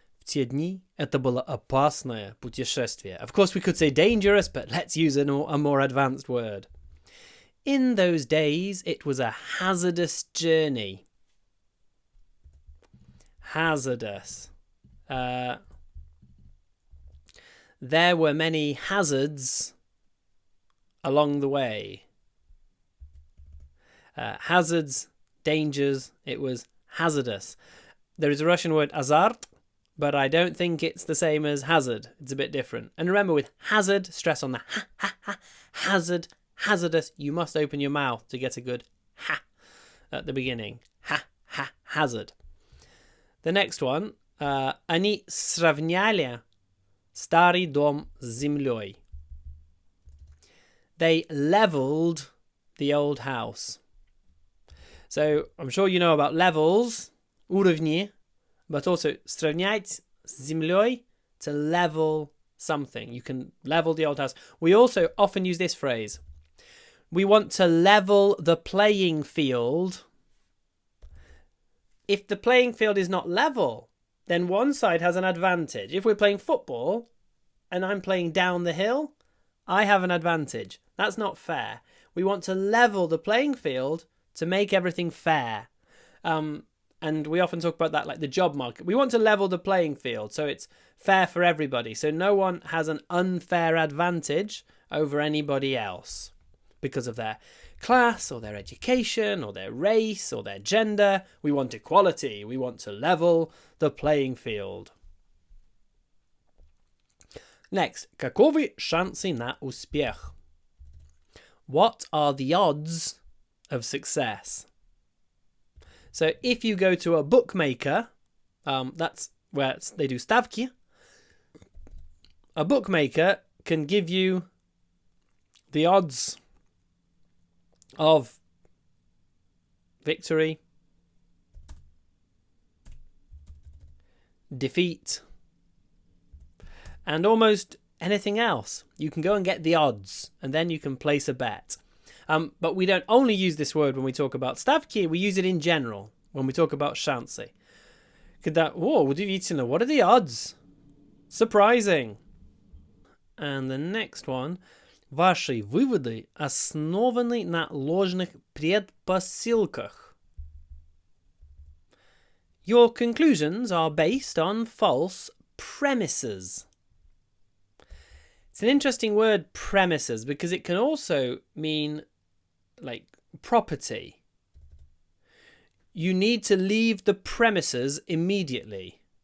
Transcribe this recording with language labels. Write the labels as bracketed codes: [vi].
[ru] В те дни это было опасное путешествие. [en] Of course, we could say dangerous, but let's use a more advanced word. In those days, it was a hazardous journey. Hazardous. There were many hazards along the way. Hazards, dangers, it was hazardous. There is a Russian word azart, but I don't think it's the same as hazard. It's a bit different. And remember, with hazard, stress on the hazard, hazardous, you must open your mouth to get a good ha at the beginning. Hazard. The next one. [ru] Они сравняли старый дом с землей. [en] They leveled the old house. So, I'm sure you know about levels, [ru] уровне, [en] but also [ru] сравнять с землей, [en] to level something. You can level the old house. We also often use this phrase. We want to level the playing field. If the playing field is not level, then one side has an advantage. If we're playing football and I'm playing down the hill, I have an advantage. That's not fair. We want to level the playing field to make everything fair. And we often talk about that like the job market. We want to level the playing field so it's fair for everybody. So no one has an unfair advantage over anybody else because of their class or their education or their race or their gender. We want equality. We want to level the playing field. Next, [ru] каковы шансы на успех? [en] What are the odds of success? So if you go to a bookmaker, that's where they do stavki. A bookmaker can give you the odds of victory, defeat, and almost anything else. You can go and get the odds, and then you can place a bet. But we don't only use this word when we talk about stavki, we use it in general when we talk about [ru] шансы. Удивительно, [en] what are the odds? Surprising. And the next one. [ru] Ваши выводы основаны на ложных предпосылках. [en] Your conclusions are based on false premises. It's an interesting word, premises, because it can also mean like property. You need to leave the premises immediately.